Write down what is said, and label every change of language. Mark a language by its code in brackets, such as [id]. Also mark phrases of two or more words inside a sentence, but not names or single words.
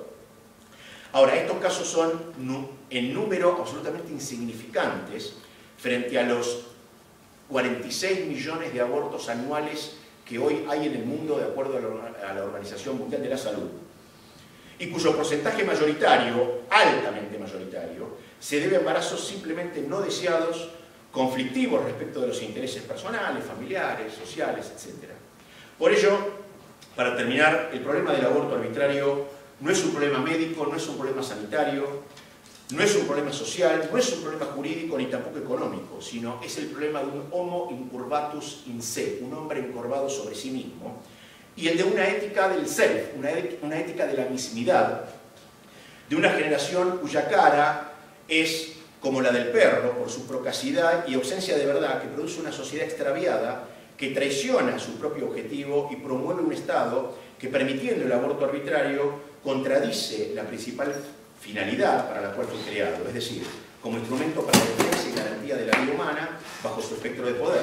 [es] Ahora, estos casos son en número absolutamente insignificantes frente a los 46 millones de abortos anuales que hoy hay en el mundo de acuerdo a la Organización Mundial de la Salud, y cuyo porcentaje mayoritario, altamente mayoritario, se debe a embarazos simplemente no deseados conflictivos respecto de los intereses personales, familiares, sociales, etc. Por ello, para terminar, el problema del aborto arbitrario no es un problema médico, no es un problema sanitario, no es un problema social, no es un problema jurídico ni tampoco económico, sino es el problema de un [la] homo incurvatus in se, [es] un hombre encorvado sobre sí mismo, y el de una ética del self, una ética de la mismidad, de una generación cuya cara es como la del perro, por su procacidad y ausencia de verdad, que produce una sociedad extraviada que traiciona su propio objetivo y promueve un Estado que, permitiendo el aborto arbitrario, contradice la principal finalidad para la cual fue creado, es decir, como instrumento para la defensa y garantía de la vida humana bajo su espectro de poder.